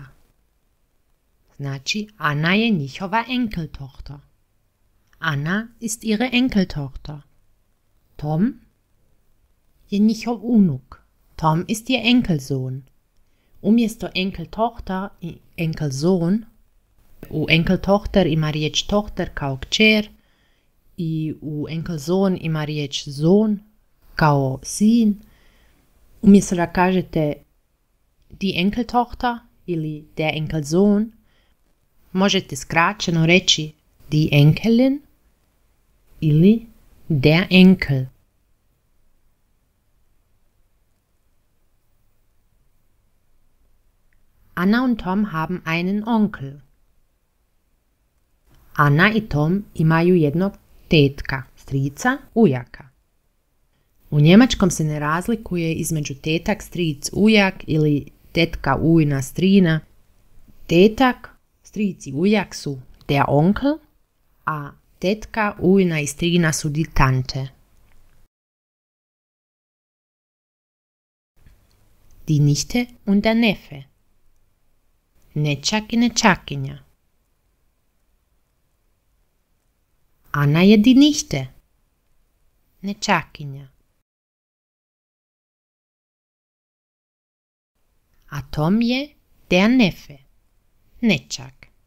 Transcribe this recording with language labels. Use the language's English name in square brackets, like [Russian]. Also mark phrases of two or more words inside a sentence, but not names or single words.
[Croatian] Znači, Anna je njihova Enkeltochter. [German] Anna ist ihre Enkeltochter. [Croatian] Tom je njihov unuk. [German] Tom ist ihr Enkelsohn. [Croatian] Umjesto Enkeltochter i Enkelsohn, u Enkeltochter ima riječ tochter kao kćer i u Enkelsohn ima riječ zon kao sin. Umjesto da kažete [German] die Enkeltochter [Croatian] ili [German] der Enkelsohn, [Croatian] možete skraćeno reći [German] die Enkelin [Croatian] ili [German] der Enkel. Anna und Tom haben einen Onkel. [Croatian] Anna i Tom imaju jednog tetka, strica, ujaka. U njemačkom se ne razlikuje između tetak, stric, ujak ili tetka, ujna, strina. Tetak, stric i ujak su [German] der Onkel, [Croatian] a tetka, ujna i strina su [German] die Tante. Die Nichte und der Neffe. [Croatian] Nečak i nečakinja. Anna je [German] die Nichte. [Croatian] Nečakinja. A Tom je [German] der Neffe. [Croatian] Nečak.